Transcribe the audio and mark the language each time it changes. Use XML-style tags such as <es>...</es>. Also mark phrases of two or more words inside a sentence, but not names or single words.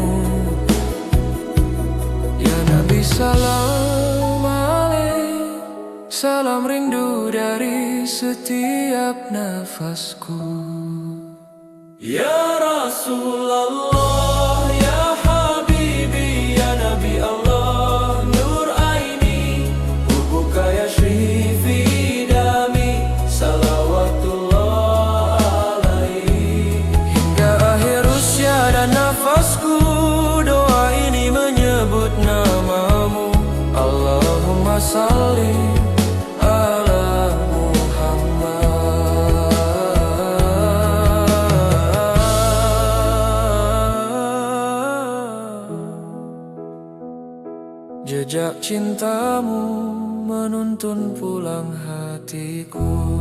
<ar>يا نبي سلام عليه,</ar> <id>salam rindu dari setiap nafasku.</id> <ar>يا رسول الله، يا حبيبي، يا نبي الله، نور عيني, حبك يسري في دمي، صلوات الله عليه.</ar> <id>Hingga akhir usia dan nafasku, doa ini menyebut namamu.</id> <ar>اللهم صل على محمد.</ar> <id>Jejak cintamu menuntun pulang hatiku.</id>